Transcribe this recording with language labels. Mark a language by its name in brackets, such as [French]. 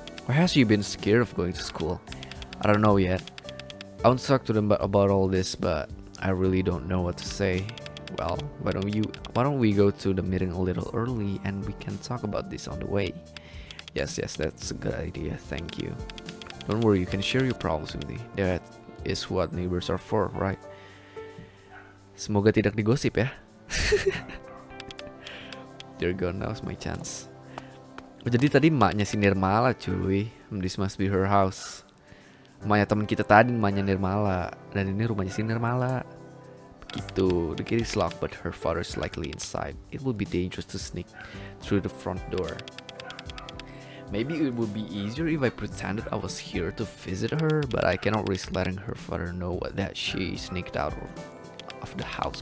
[English] Why has she been scared of going to school? I don't know yet. I want to talk to them about all this, but I really don't know what to say. Well, why don't we go to the meeting a little early and we can talk about this on the way? Yes, that's a good idea. Thank you. Don't worry, you can share your problems with me. That is what neighbors are for, right? [Indonesian] Semoga tidak digosip ya. [English] There go, now's my chance. [Indonesian] Oh, jadi tadi emaknya si Nirmala cuy. [English] This must be her house. [Indonesian] Emaknya teman kita tadi, emaknya Nirmala. Dan ini rumahnya si Nirmala. Begitu. [English] The gate is locked but her father is likely inside. It would be dangerous to sneak through the front door. Maybe it would be easier if I pretended I was here to visit her, but I cannot risk letting her father know that she sneaked out of the house.